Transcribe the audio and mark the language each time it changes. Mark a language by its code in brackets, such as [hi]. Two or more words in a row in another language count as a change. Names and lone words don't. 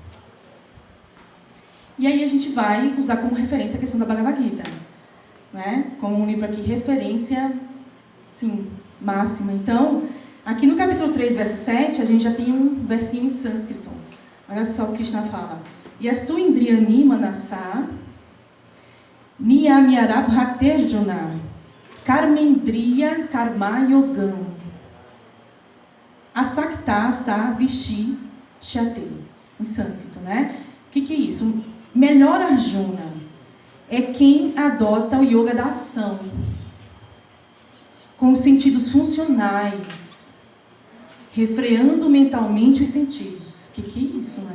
[pt] E aí a gente vai usar como referência a questão da Bhagavad Gita, né? Como um livro aqui, referência, sim, máxima. Então, aqui no capítulo 3, verso 7, a gente já tem um versinho em sânscrito. Olha só o que Krishna fala. [sa] Yastu indriyani manasa niyamyarabhaterjuna karmendriya karma yogam asakta sa vishi shyate. [pt] Em sânscrito, né? O que é isso? Melhor Arjuna é quem adota o yoga da ação, com os sentidos funcionais, refreando mentalmente os sentidos. O que é isso, né?